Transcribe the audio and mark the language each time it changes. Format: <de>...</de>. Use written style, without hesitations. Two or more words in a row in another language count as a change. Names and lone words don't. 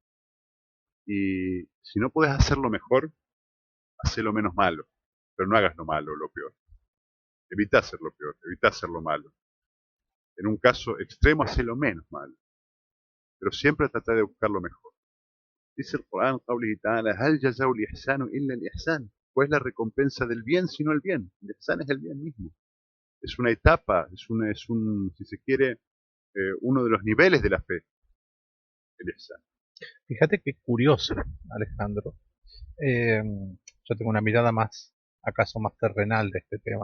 <es>Y si no puedes hacerlo mejor, hacelo menos malo. Pero no hagas lo malo, lo peor. Evita hacer lo peor, evita hacer lo malo. En un caso extremo, hacelo menos malo. Pero siempre trata de buscar lo mejor. Dice el Corán,</es> <ar>قوله تعالى, هل جزاء الإحسان إلا الإحسان.</ar> <es>¿Cuál es la recompensa del bien sino el bien? El ihsan es el bien mismo. Es una etapa, si se quiere, uno de los niveles de la fe, el ihsan. Fíjate qué curioso, Alejandro. Yo tengo una mirada más, acaso más terrenal de este tema.</es>